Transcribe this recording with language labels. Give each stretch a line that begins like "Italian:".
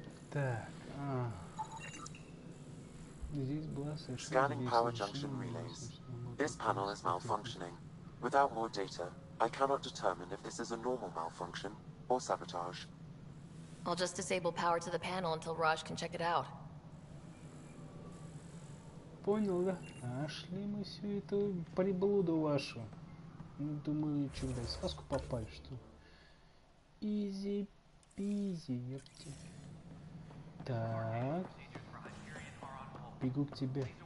Russian: Так, здесь была совершенно
English: Scanning power junction relays. This panel is malfunctioning. Without more data, I cannot determine if this is a normal malfunction or sabotage. I'll just disable power to the panel until Raj can check it out.
Russian: Понял, да? Нашли мы всю эту приблуду вашу. Ну, думаю, что, блядь, в сказку попали, что ли? Изи-пизи, ёпти. Так. Бегу к тебе.